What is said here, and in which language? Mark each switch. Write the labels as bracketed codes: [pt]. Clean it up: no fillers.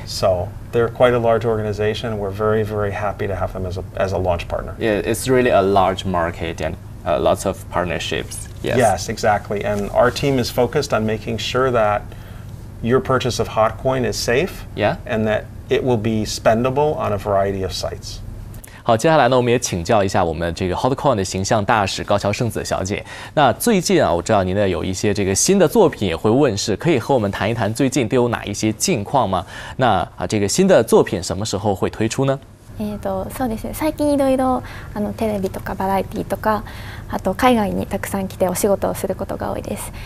[en] So they're quite a large organization. We're very, very happy to have them as a launch partner. Yeah, it's really a large market and lots of partnerships. Yes. Yes, exactly. And our team is focused on making sure that your purchase of HotCoin is safe, and that it will be spendable on a variety of sites. [zh] 好，接下来呢，我们也请教一下我们这个 HotCoin 的形象大使高桥圣子小姐。那最近啊，我知道您呢有一些这个新的作品也会问世，可以和我们谈一谈最近都有哪一些近况吗？那这个新的作品什么时候会推出呢？ [ja] そうですね、最近いろいろテレビとかバラエティとか、あと海外にたくさん来てお仕事をすることが多いです。